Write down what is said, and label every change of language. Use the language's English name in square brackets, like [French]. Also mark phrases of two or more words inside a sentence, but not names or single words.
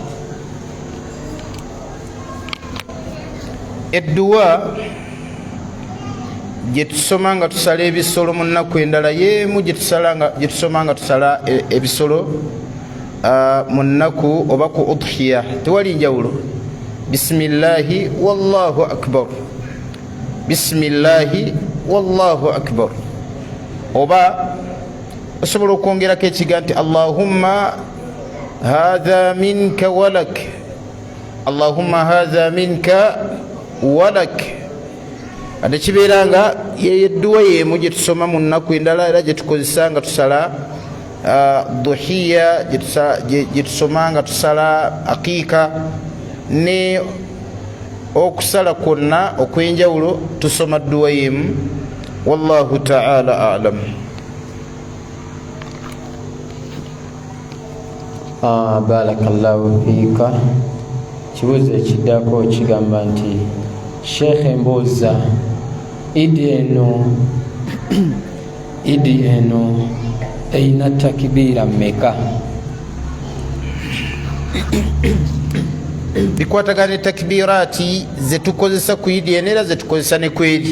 [Ganda] Edduwa gye tusoma nga tusala ebisolo mu nnaku endala yemu gye tusoma nga tusala ebisolo mu nnaku oba ku udhiya. Tewali njawulo. [Arabic] بسم الله والله أكبر، بسم الله والله أكبر. [Ganda] Oba osobola okwongerako ekigambo nti [Arabic] اللهم هذا منك ولك, اللهم هذا منك ولك. [Ganda] Ate kibeera nga yedduwa yemu gye tusoma mu nnaku endala era gye tukozesa nga tusala duhiya, gye tusoma nga tusala aqiika ne okusala kwonna okwenjawulo tusoma dduwa yemu. [Arabic] والله تعالى أعلم. بارك الله فيك. [Ganda] Kibuuzo ekiddako kigamba nti Sheikh mbuuza idi eno eyina takbiira mmeka? Bikwatagana takbiraati zetukozesa ku idi eno era zetukozesa ne kweri.